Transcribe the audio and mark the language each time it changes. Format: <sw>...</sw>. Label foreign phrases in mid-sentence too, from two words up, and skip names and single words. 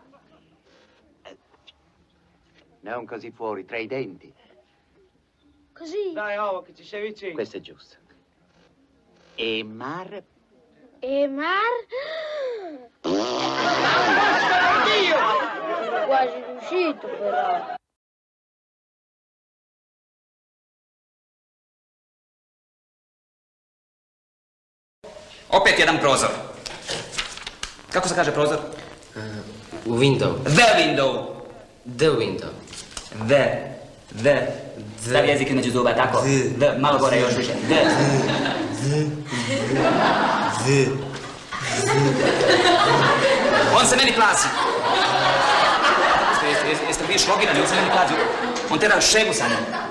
<it>Non così fuori, tra i denti. Così. Dai, oh, che ci sei vicino. Questo è giusto. Emar. Mar. Dio! Quasi riuscito però.</it> <sr>Opet jedan prozor. Kako se kaže prozor? Window.</sr> <en>The window. The window.</en> <sr>The. Stavi jezik između zuba, tako? The. Malo gore još više. The. On se meni plazi. Jeste vi šlogirani, on se meni plazi. On tera šegu sa njim.</sr>